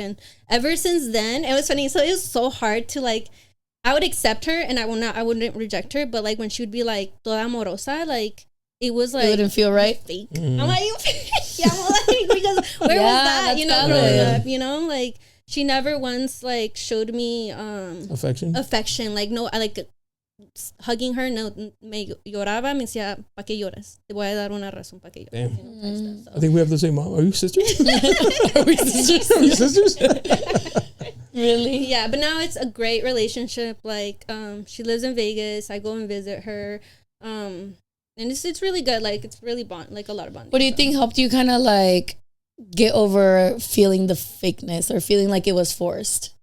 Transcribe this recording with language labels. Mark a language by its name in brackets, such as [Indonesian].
[English] And ever since then, it was funny. So it was so hard to like, I would accept her and I wouldn't reject her. But like when she would be like, toda amorosa, like it was like. It wouldn't feel right. Fake. I'm like, yeah, I'm like, because where was that, you know, growing up, you know, like she never once like showed me affection. [Spanish] Like, no, I like hugging her, no, me lloraba, me decía, ¿pa' qué lloras? Te voy a dar una razón pa' que llores. [English] You know, so. I think we have the same mom. Are you sisters? Are we sisters? Really? Yeah, but now it's a great relationship. Like, she lives in Vegas. I go and visit her. And it's really good. Like, it's really like a lot of bonding. What do you think helped you kind of like get over feeling the fakeness or feeling like it was forced?